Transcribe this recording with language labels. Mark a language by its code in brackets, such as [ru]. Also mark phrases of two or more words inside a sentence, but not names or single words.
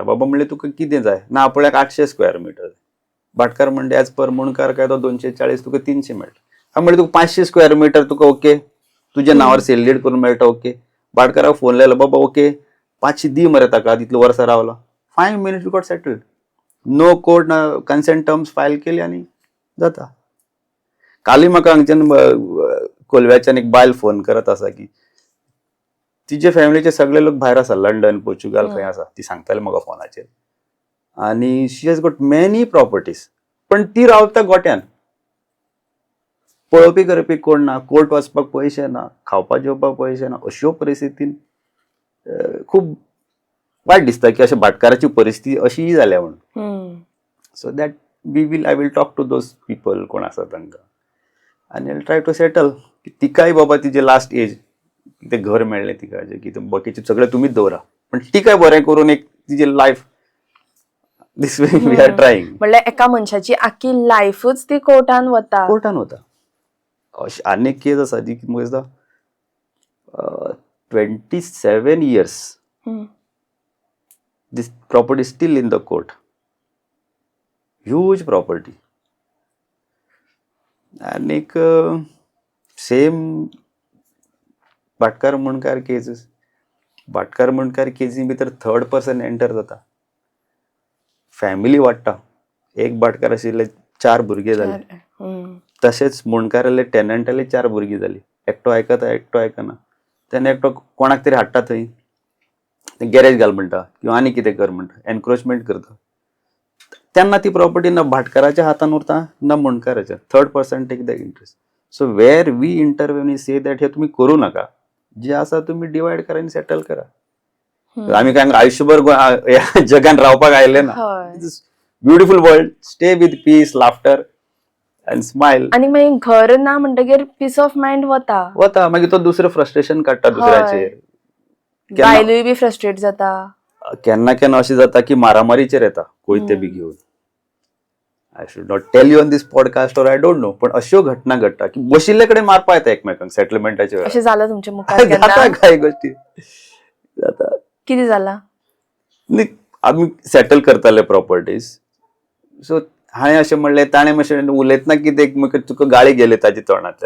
[kok] बाबा म्हणलें तुका कितें जाय ना आपल्याक 800 [en] square meter. [kok] भाटकार म्हणले [en] as per [kok] मुणकार कायदो 240 तुका 300 मेळटा. हांव म्हणलें तुका 500 [en] square meter [kok] तुका ओके तुज्या नांवार [en] sale deed [kok] करून मेळटा ओके. भाटकाराक फोन लायलो बाबा ओके 500 दी मरे ताका तितलो वर्सां रावलो. [en] 5 minutes we got settled. no court [kok] ना [en] consent terms file [kok] केली आनी जाता. काली म्हाका हांगच्यान कोलव्याच्यान एक बायल फोन करत आसा की तिचे फॅमिलीचे सगळे लोक भायर आसा लंडन पोर्चुगाल खंय आसा. ती सांगताली म्हाका फोनाचेर. आनी [en] she has got many properties [kok] पण ती रावता गोट्यान. पळोवपी करपी कोण ना कोर्ट वचपाक पयशे ना खावपाक जेवपाक पयशे ना. अश्यो परिस्थितीन खूब वायट दिसता की अशें भाटकाराची परिस्थिती अशी जाल्या म्हणून. [en] so that I will talk to those people [kok] कोण आसा तांकां आनी [en] I try to settle. [kok] तिकाय बाबा तिचे [en] last age [kok] कितें घर मेळ्ळें तिका जे कितें बाकीचें सगळें तुमीच दवरा पण तिकाय बरें करून एक तिचे [en] life this way we are trying. [kok] म्हणल्यार एका मनशाची आख्खी लायफूच ती कोर्टान वता. अशी आनी एक केस आसा जी म्हाका दिसता [en] 27 years this property is still in the court. Huge property. [kok] आणि एक सेम भाटकार मुणकार केसीस. भाटकार मुणकार केसी भितर [en] third person enter [kok] जाता. फॅमिली वाडटा. एक भाटकार आशिल्ले 4 भुरगे जाले. तशेंच मुणकाराले टेनंटाले 4 भुरगीं जाली. एकटो आयकता एकटो आयकना. तेन्ना एकटो कोणाक तरी हाडटा थंय गॅरेज घाल म्हणटा किंवा आनी कितें कर म्हणटा एनक्रोचमेंट करता. तेन्ना ती प्रॉपर्टी ना भाटकाराच्या हातान उरता ना मुणकाराच्या. [en] third person take the interest. so where we interview say that [mr] हे तुम्ही करू नका. [kok] जे आसा तुम्ही डिवायड करा आनी सेटल करा. आम्ही काय आयुष्यभर ह्या जगान रावपाक आयले ना. [en] beautiful world. stay with peace laughter and smile. [kok] आणि मागीर घर ना म्हणटकीर [en] peace of mind [kok] वता. मागीर तो दुसरें फ्रस्ट्रेशन काडटा दुसऱ्याचेर. बायलूय बी फ्रस्ट्रेट जाता. केन्ना केन्ना अशें जाता की मारामारीचेर येता कोयते बी घेवन. [en] I should not tell you on this podcast or I don't know [kok] पण अश्यो घटना घडटा की बशिल्ले कडेन मारपा येता एकमेकांक सेटलमेंटाच्या अशें जालां तुमच्या मुखार जाता कांय गोश्टी जाता. कितें जालां? आमी सेटल करताले प्रॉपर्टीज. सो हांवें अशें म्हणलें ताणें मातशें उलयतना कितें तुका गाळी गेली ताच्या तोंडांतल्यान.